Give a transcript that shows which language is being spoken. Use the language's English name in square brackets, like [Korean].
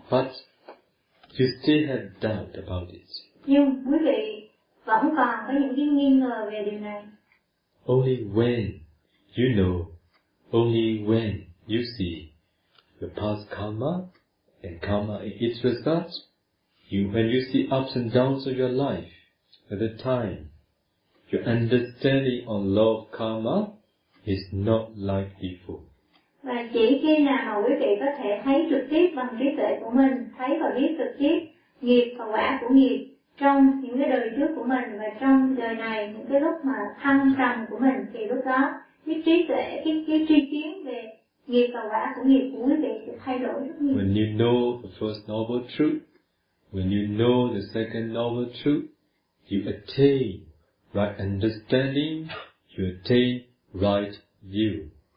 [English] But you still have doubt about it. [Vietnamese] Nhưng quý vị vẫn còn có những cái nghi ngờ về điều này. [English] Only when you know, only when you see the past karma and karma in its result, when you see ups and downs of your life at the time, your understanding on law of karma is not like before. [Vietnamese] Và chỉ khi nào mà quý vị có thể thấy trực tiếp bằng trí tuệ của mình, thấy và biết trực tiếp nghiệp và quả của nghiệp trong những cái đời trước của mình và trong đời này, những cái lúc mà thăng trầm của mình, thì lúc đó cái trí tuệ, cái tri kiến về nghiệp và quả của nghiệp của quý vị sẽ thay đổi rất nhiều. [English] When you know the first noble truth, when you know the second noble truth, you attain right understanding, you attain right view.